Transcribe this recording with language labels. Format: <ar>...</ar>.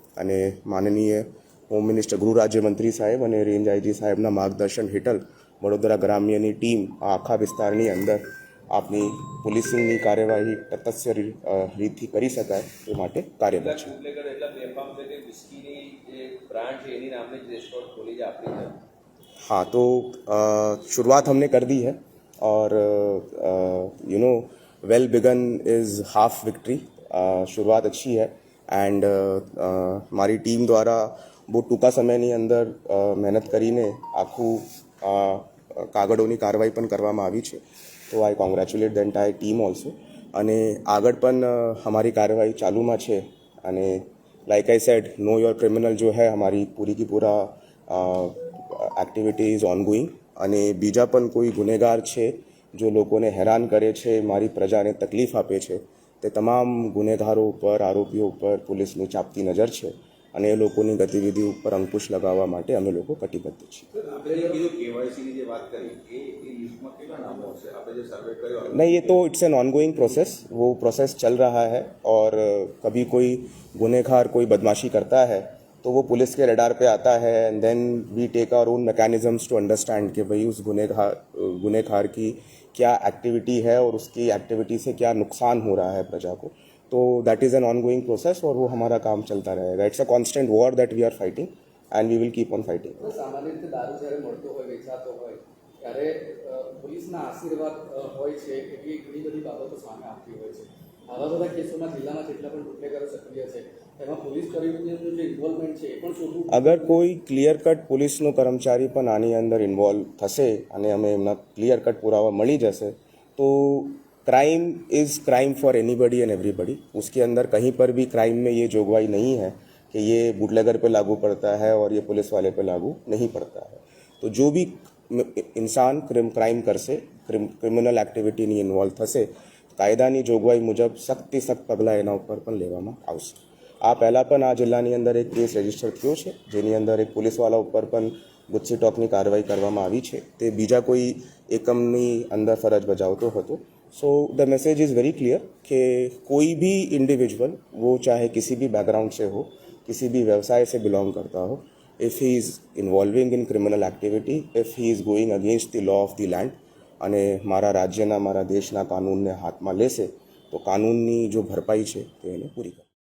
<gu>અને માનનીય home minister ગૃહ રાજ્યમંત્રી સાહેબ અને રેન્જ IG સાહેબના માર્ગદર્શન હેઠળ વડોદરા ગ્રામ્યની ટીમ આ આખા વિસ્તારની અંદર આપની પોલીસિંગની કાર્યવાહી તટસ્થ રીતથી કરી શકાય એ માટે કાર્યરત છે. બુટલેગર એટલા બેફામ છે કે વિસ્કીની જે બ્રાન્ડ છે એની નામે જ રેસ્ટોરન્ટ ખોલી છે આપણી છે.</gu> <hi>हाँ, तो शुरुआत हमने कर दी है और</hi> <en>You know well begun is half victory.</en> <hi>शुरुआत अच्छी है एंड हमारी टीम द्वारा</hi> <gu>બહુ ટૂંકા સમયની અંદર મહેનત કરીને આખું કાગળોની કાર્યવાહી પણ કરવામાં આવી છે.</gu> <en>તો I congratulate the entire team also.</en> <gu>અને આગળ પણ हमारी કાર્યવાહી ચાલુમાં છે અને</gu> <en>like I said know your criminal</en> <hi>जो है हमारी पूरी की पूरा</hi> <en>Activity is ongoing.</en> <gu>અને બીજા પણ કોઈ ગુનેગાર છે જો લોકોને હેરાન કરે છે, મારી પ્રજાને તકલીફ આપે છે, તે તમામ ગુનેગારો ઉપર, આરોપીઓ ઉપર પોલીસની ચાંપતી નજર છે અને એ લોકોની ગતિવિધિ ઉપર અંકુશ લગાવવા માટે અમે લોકો કટિબદ્ધ છીએ.</gu> <hi>नहीं, ये तो</hi> <en>It's an ongoing process.</en> <hi>वो प्रोसेस चल रहा है और कभी कोई गुनहगार कोई बदमाशी करता है तो वो पुलिस के रडार पे आता है</hi> <en>and then we take our own mechanisms to understand</en> <hi>कि भाई उस गुनहगार की क्या एक्टिविटी है और उसकी एक्टिविटी से क्या नुकसान हो रहा है प्रजा को. तो</hi> <en>that is an ongoing process</en> <hi>और वो हमारा काम चलता रहेगा.</hi> <en>It's a constant war that we are fighting and we will keep on fighting.</en> <gu>સામાન્ય રીતે દારૂ જ્યારે મળતો હોય, વેચાતો હોય ત્યારે પોલીસના આશીર્વાદ હોય છે, એવી ઘણી બધી બાબતો સામે આવતી હોય છે. આવા બધા કેસોમાં જિલ્લામાં જેટલા પણ બુટલેગરો સક્રિય છે એમાં પોલીસ કર્મીનું જે ઇન્વોલ્વમેન્ટ છે એ પણ શોધવું. અગર કોઈ ક્લિયર કટ પોલીસનો કર્મચારી પણ આની અંદર ઇન્વોલ્વ થશે અને અમે એમના ક્લિયર કટ પુરાવા મળી જશે તો</gu> <en>Crime is crime for anybody and everybody.</en> <hi>उसके अंदर कहीं पर भी क्राइम में ये जोगवाई नहीं है कि ये बूटलेगर पे लागू पड़ता है और ये पुलिस वाले पे लागू नहीं पड़ता है. तो जो भी इंसान क्राइम</hi> <gu>करશે ક્રિમિનલ એક્ટિવિટીની ઇન્વોલ્વ થશે કાયદાની જોગવાઈ મુજબ સખ્તથી સખ્ત પગલાં એના ઉપર પણ લેવામાં આવશે. આ પહેલાં પણ આ જિલ્લાની અંદર એક કેસ રજીસ્ટર થયો છે જેની અંદર એક પોલીસવાળા ઉપર પણ ગુસ્સી ટોકની કાર્યવાહી કરવામાં આવી છે. તે બીજા કોઈ એકમની અંદર ફરજ બજાવતો હતો.</gu> <en>so the message is very clear</en> <hi>कि कोई भी इंडिविजुअल वो चाहे किसी भी बैकग्राउंड से हो, किसी भी व्यवसाय से बिलोंग करता हो,</hi> <en>if he is involving in criminal activity, if he is going against the law of the land</en> <gu>અને મારા રાજ્યના મારા દેશના કાનૂનને હાથમાં લેશે તો કાનૂનની જો ભરપાઈ છે તે એને પૂરી કરે.</gu>